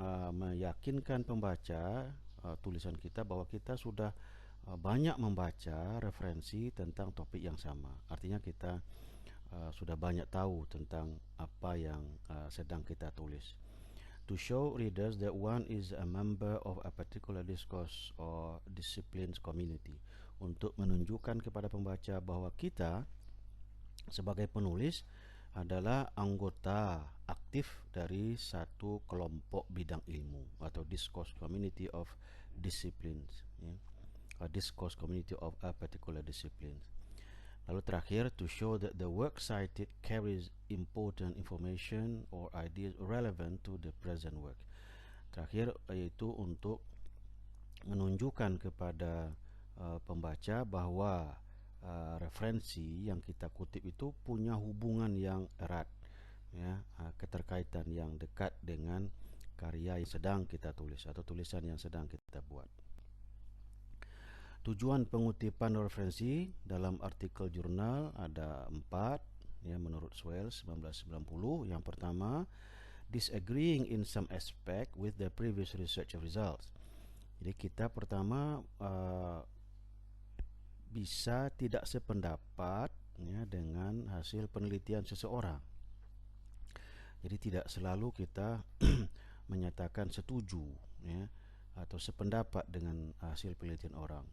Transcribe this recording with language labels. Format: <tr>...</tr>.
<id>meyakinkan pembaca tulisan kita bahwa kita sudah banyak membaca referensi tentang topik yang sama. Artinya kita sudah banyak tahu tentang apa yang sedang kita tulis.</id> <en>To show readers that one is a member of a particular discourse or disciplines community.</en> <id>Untuk menunjukkan kepada pembaca bahwa kita sebagai penulis adalah anggota aktif dari satu kelompok bidang ilmu atau</id> <en>discourse community of disciplines,</en> <id>ya.</id> <en>A discourse community of a particular discipline.</en> <id>Lalu terakhir,</id> <en>to show that the work cited carries important information or ideas relevant to the present work.</en> <id>Terakhir yaitu untuk menunjukkan kepada pembaca bahwa referensi yang kita kutip itu punya hubungan yang erat, ya, keterkaitan yang dekat dengan karya yang sedang kita tulis atau tulisan yang sedang kita buat. Tujuan pengutipan referensi dalam artikel jurnal ada 4, ya, menurut Swales 1990. Yang pertama,</id> <en>disagreeing in some aspect with the previous research results.</en> <id>Jadi kita pertama bisa tidak sependapat, ya, dengan hasil penelitian seseorang. Jadi tidak selalu kita menyatakan setuju, ya, atau sependapat dengan hasil penelitian orang.</id>